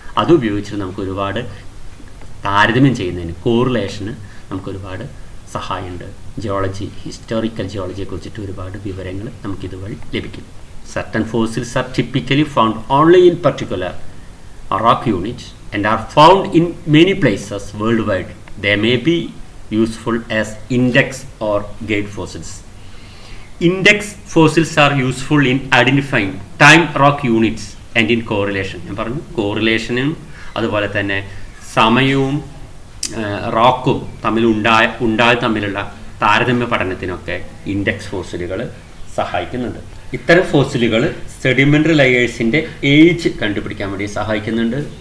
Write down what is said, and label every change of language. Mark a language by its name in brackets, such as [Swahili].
[Malayalam] അത് ഉപയോഗിച്ചിട്ട് നമുക്ക് ഒരുപാട് താരതമ്യം ചെയ്യുന്നതിന്, കോറിലേഷന് നമുക്കൊരുപാട് സഹായമുണ്ട്. ജിയോളജി, ഹിസ്റ്റോറിക്കൽ ജിയോളജിയെ കുറിച്ചിട്ട് ഒരുപാട് വിവരങ്ങൾ നമുക്കിതുവഴി ലഭിക്കും. [English] Certain fossils are typically found only in particular rock unit and are found in many places worldwide. They may be useful as index or gauge fossils. Index fossils are useful in identifying time rock units and in correlation. [Malayalam] ഞാൻ പറഞ്ഞു കോറിലേഷനും അതുപോലെ തന്നെ സമയവും റോക്കും തമ്മിലുള്ള താരതമ്യ പഠനത്തിനൊക്കെ index ഫോസിലുകൾ സഹായിക്കുന്നുണ്ട്. ഇത്തരം ഫോസിലുകൾ സെഡിമെൻ്ററി ലെയേഴ്സിൻ്റെ ഏജ് കണ്ടുപിടിക്കാൻ വേണ്ടി സഹായിക്കുന്നുണ്ട്.